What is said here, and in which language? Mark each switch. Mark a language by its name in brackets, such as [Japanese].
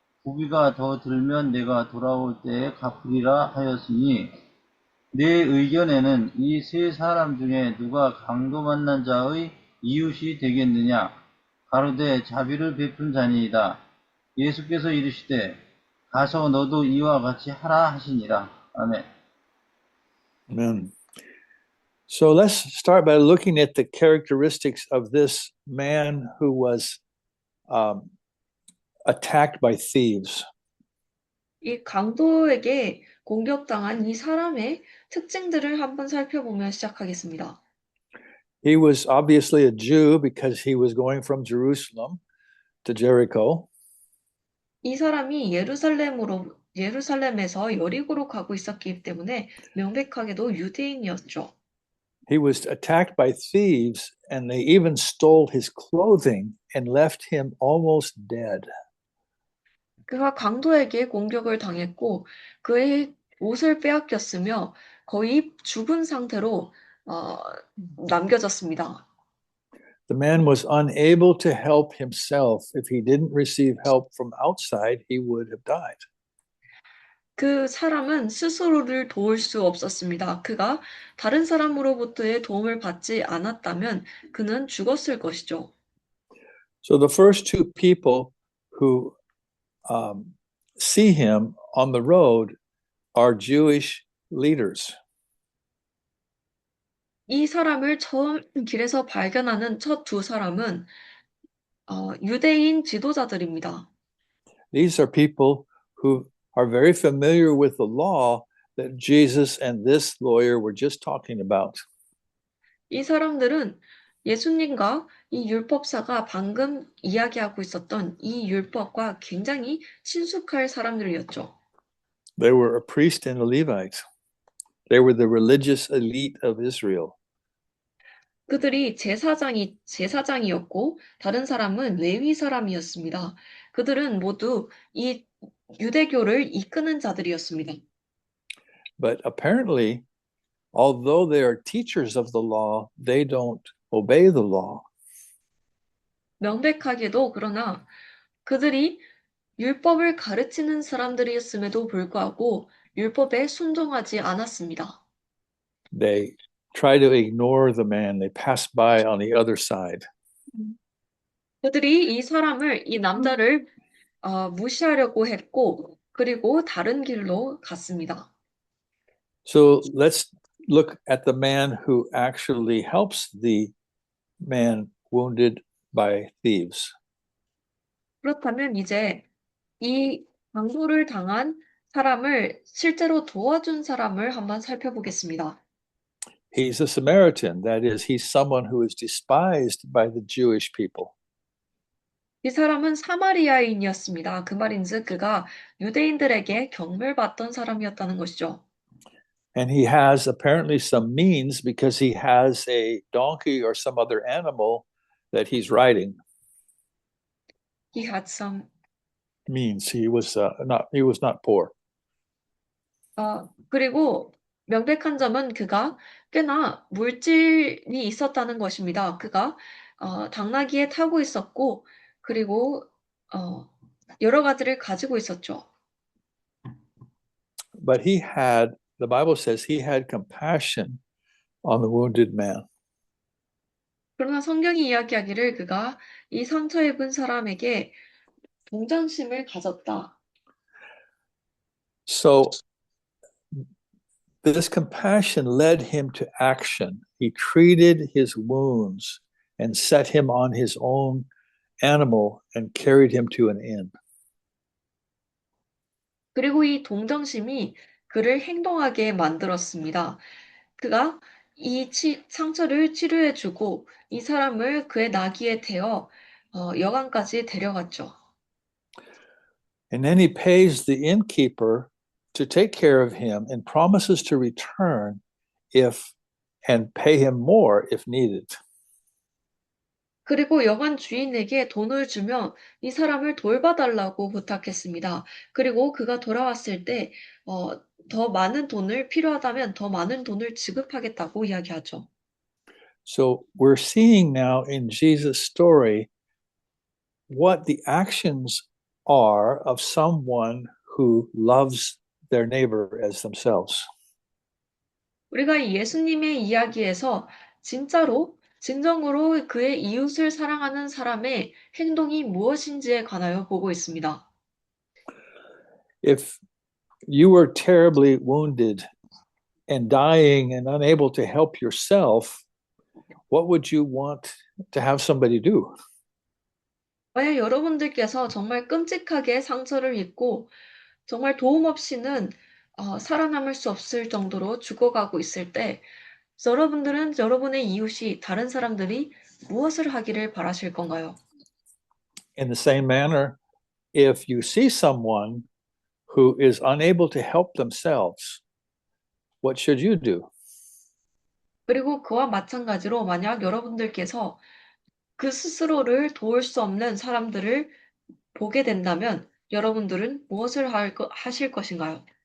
[Korean] 부비가 더 들면 내가 돌아올 때에 갚으리라 하였으니 내 의견에는 이 세 사람 중에 누가 강도 만난 자의 이웃이 되겠느냐? 가로되 자비를 베푼 자니이다. 예수께서 이르시되 가서 너도 이와 같이 하라 하시니라. 아멘. [English] Amen. So let's start by looking at the characteristics of this man who was attacked by thieves. [Korean] 이 강도에게 공격당한 이 사람의 특징들을 한번 살펴보며 시작하겠습니다. [English] He was obviously a Jew because he was going from Jerusalem to Jericho. [Korean] 이 사람이 예루살렘에서 여리고로 가고 있었기 때문에 명백하게도 유대인이었죠. [English] He was attacked by thieves, and they even stole his clothing and left him almost dead. [Korean] 그가 강도에게 공격을 당했고 그의 옷을 빼앗겼으며 거의 죽은 상태로 남겨졌습니다. [English] The man was unable to help himself. If he didn't receive help from outside, he would have died. [Korean] 그 사람은 스스로를 도울 수 없었습니다. 그가 다른 사람으로부터의 도움을 받지 않았다면 그는 죽었을 것이죠. [English] So the first two people who see him on the road are Jewish leaders. [Korean] 이 사람을 처음 길에서 발견하는 첫 두 사람은 유대인 지도자들입니다. [English] These are people who are very familiar with the law that Jesus and this lawyer were just talking about. [Korean] 이 사람들은 예수님과 이 율법사가 방금 이야기하고 있었던 이 율법과 굉장히 친숙할 사람들이었죠. [English] They were a priest and a Levite. They were the religious elite of Israel. [Korean] 그들이 제사장이었고 다른 사람은 레위 사람이었습니다. 그들은 모두 이 유대교를 이끄는 자들이었습니다. [English] But apparently, although they are teachers of the law, they don't obey the law. [Korean] 명백하게도 그러나 그들이 율법을 가르치는 사람들이었음에도 불구하고 율법에 순종하지 않았습니다. [English] They try to ignore the man. They pass by on the other side. [Korean] 그들이 이 남자를 무시하려고 했고 그리고 다른 길로 갔습니다. [English] So let's look at the man who actually helps the man wounded by thieves. [Korean] 그렇다면 이제 이 강도를 당한 사람을 실제로 도와준 사람을 한번 살펴보겠습니다. [English] He's a Samaritan. That is, he's someone who is despised by the Jewish people. [Korean] 이 사람은 사마리아인이었습니다. 그 말인즉 그가 유대인들에게 경멸받던 사람이었다는 것이죠. [English] And he has apparently some means because he has a donkey or some other animal that he's riding. He had some Means he was not poor. [Korean] 그리고 명백한 점은 그가 꽤나 물질이 있었다는 것입니다. 그가 당나귀에 타고 있었고 그리고 여러 가지를 가지고 있었죠. [English] But the Bible says he had compassion on the wounded man. [Korean] 그러나 성경이 이야기하기를 그가 이 상처 입은 사람에게 동정심을 가졌다. [English] So this compassion led him to action. He treated his wounds and set him on his own animal and carried him to an inn. [Korean] 그리고 이 동정심이 그를 행동하게 만들었습니다. 그가 이 상처를 치료해주고 이 사람을 그의 나귀에 태워 여관까지 데려갔죠. [English] And then he pays the innkeeper to take care of him and promises to return and pay him more if needed. [Korean] 그리고 여관 주인에게 돈을 주며 이 사람을 돌봐달라고 부탁했습니다. 그리고 그가 돌아왔을 때 더 많은 돈을 필요하다면 더 많은 돈을 지급하겠다고 이야기하죠. [English] So we're seeing now in Jesus' story what the actions are of someone who loves their neighbor as themselves. [Korean] 우리가 예수님의 이야기에서 진정으로 그의 이웃을 사랑하는 사람의 행동이 무엇인지에 관하여 보고 있습니다. [English] If you were terribly wounded and dying and unable to help yourself, what would you want to have somebody do? [Korean] 만약 여러분들께서 정말 끔찍하게 상처를 입고 정말 도움 없이는 살아남을 수 없을 정도로 죽어가고 있을 때 여러분들은 여러분의 이웃이 다른 사람들이 무엇을 하기를 바라실 건가요? [English] In the same manner, if you see someone who is unable to help themselves, what should you do? [Korean] 그리고 그와 마찬가지로 만약 여러분들께서 그 스스로를 도울 수 없는 사람들을 보게 된다면 여러분들은 무엇을 하실 것인가요?